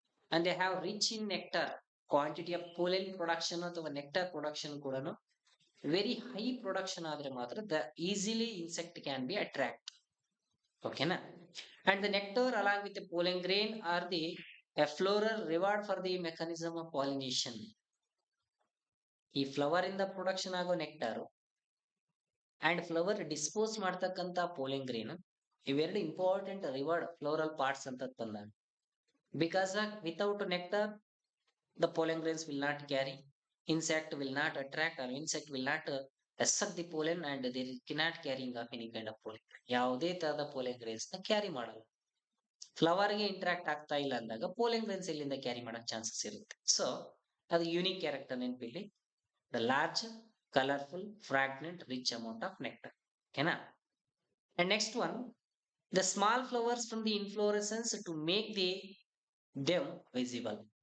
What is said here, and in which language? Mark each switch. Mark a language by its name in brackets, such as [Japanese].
[English] And they have rich in nectar, quantity of pollen production ಅಥವಾ nectar production ಕೂಡ very high production ಆದ್ರೆ ಮಾತ್ರ the easily insect can be attract. ಓಕೆನಾ. And the nectar along with pollen grain are the floral reward for the mechanism of pollination. [Kannada] ಈ flower ಇಂದ production ಆಗೋ nectar and flower dispose ಮಾಡ್ತಕ್ಕಂತ ಪೋಲೆನ್ grain, ಇವೆರಡು important reward floral parts ಅಂತ ತಂದಾಗ, [English] Because without nectar the pollen grains will not carry, insect will not attract, or insect will not suck the pollen, and they cannot carrying of any kind of pollen. [Kannada] ಯಾವುದೇ ತರದ ಪೋಲೆನ್ grains ನ carry ಮಾಡಲ್ಲ. Flower ಗೆ interact ಆಗ್ತಾ ಇಲ್ಲ ಅಂದಾಗ ಪೋಲೆನ್ grains ಎಲ್ಲಿಂದ carry ಮಾಡಕ್ ಚಾನ್ಸಸ್ ಇರುತ್ತೆ. [English] So ಅದು unique character ನೆನಪಿಲ್ಲಿ, the large, colourful, fragrant, rich amount of nectar. ಓಕೆನಾ. And next one, the small flowers from the inflorescence to make the them visible.